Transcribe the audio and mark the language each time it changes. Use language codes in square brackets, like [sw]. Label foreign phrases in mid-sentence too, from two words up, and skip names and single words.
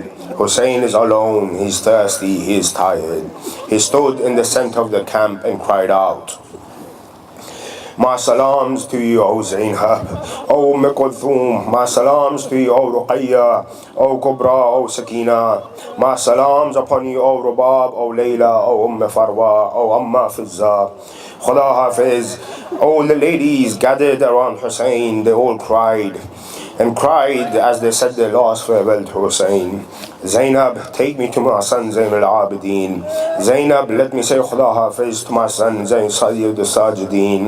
[en] Hussein is alone, he's thirsty, he is tired. He stood in the center of the camp and cried out, "My salams to you, O Zainab, O Kulthum. My salams to you, O Ruqayya, O Kubra, O Sakina. My salams upon you, O Rubab, O Layla, O Farwa, O Amma Fizza. [ur] خدا حافظ." [en] All the ladies gathered around Hussein, they all cried and cried as they said their last farewell to Hussein. "Zainab, take me to my son Zain al-Abidin. Zainab, let me say [ur] خدا حافظ [en] to my son Zain Sayyid al-Sajideen."